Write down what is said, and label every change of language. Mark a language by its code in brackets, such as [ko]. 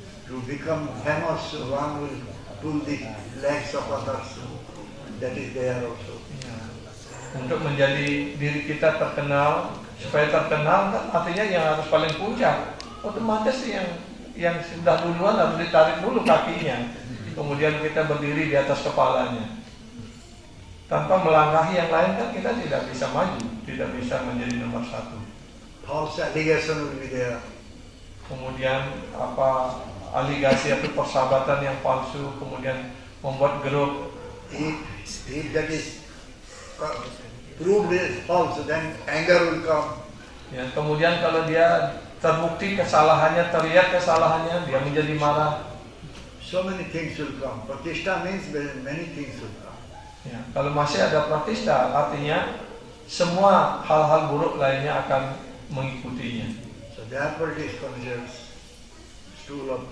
[en] To become famous, one will pull the legs of others. that is there also. Ya. [id] Untuk menjadi diri kita terkenal, supaya terkenal kan artinya yang harus paling puncak. Otomatis yang sudah duluan harus ditarik dulu kakinya, kemudian kita berdiri di atas kepalanya. Tanpa melangkahi yang lain kan kita tidak bisa maju, tidak bisa menjadi nomor satu. [en] False allegation will be there. [id] Kemudian aligasi atau persahabatan yang palsu, kemudian membuat grup. [en] If that is proved as false, then anger will come. [id] Ya, kemudian kalau dia terbukti kesalahannya, terlihat kesalahannya, dia menjadi marah. [en] So many things will come. Pratishta means many things will come. [id] Ya, kalau masih ada pratishta, artinya semua hal-hal buruk lainnya akan mengikutinya. [en] So therefore it is considered stool of